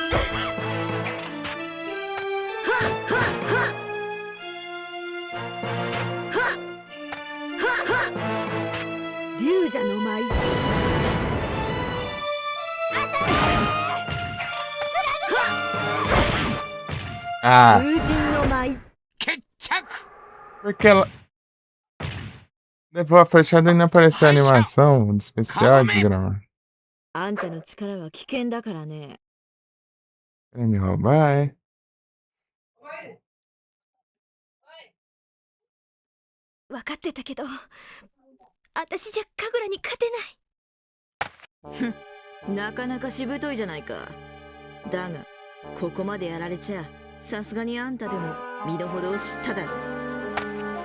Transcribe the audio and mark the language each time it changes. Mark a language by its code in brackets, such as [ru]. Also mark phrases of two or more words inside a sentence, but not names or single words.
[ja] 龍者の舞。 [pt] Ah, [ja] 風神の舞。決着。 [pt] porque ela. Levou a flechada e não apareceu a animação do especial, desgrama. [ja] あんたの力は危険だからね。 [pt] Quer me roubar, é? [ja] 分かってたけど、私じゃ神楽に勝てない。なかなかしぶといじゃないか。だがここまでやられちゃさすがにあんたでも身の程を知っただろう。